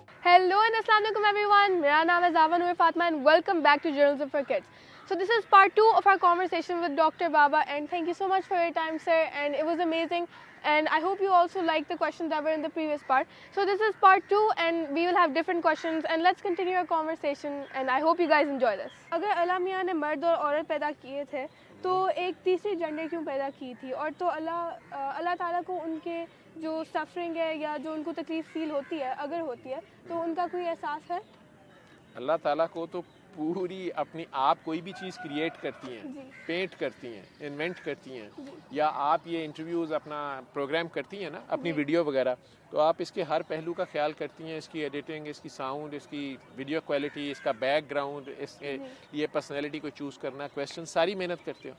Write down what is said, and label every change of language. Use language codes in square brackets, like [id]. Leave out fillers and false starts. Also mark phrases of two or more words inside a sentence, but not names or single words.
[en] Hello and Assalamualaikum everyone. [ur] میرا نام ہے زاوا نور فاطمہ [en] and welcome back to Journalism for Kids. So this is part 2 of our conversation with Dr. Baba, and thank you so much for your time, sir, and it was amazing, and I hope you also liked the questions that were in the previous part. So this is part 2 and we will have different questions, and let's continue our conversation, and I hope you guys enjoy this. [ur] اگر اللہ میاں نے مرد اور عورت پیدا کیے تھے تو ایک تیسری جینڈر کیوں پیدا کی تھی، اور تو اللہ تعالیٰ کو ان کے جو سفرنگ ہے یا جو ان کو تکلیف فیل ہوتی ہے، اگر ہوتی ہے، تو ان کا کوئی احساس ہے? اللہ تعالیٰ کو تو پوری اپنی آپ کوئی بھی چیز کریئیٹ کرتی ہیں، پینٹ کرتی ہیں، انوینٹ کرتی ہیں، یا آپ یہ انٹرویوز اپنا پروگرام کرتی ہیں نا، اپنی ویڈیو وغیرہ، تو آپ اس کے ہر پہلو کا خیال کرتی ہیں، اس کی ایڈیٹنگ، اس کی ساؤنڈ، اس کی [en] video quality, [ur] اس کا بیک گراؤنڈ، اس کے لیے پرسنیلٹی کو چوز کرنا، کویسچن، ساری محنت کرتے ہو.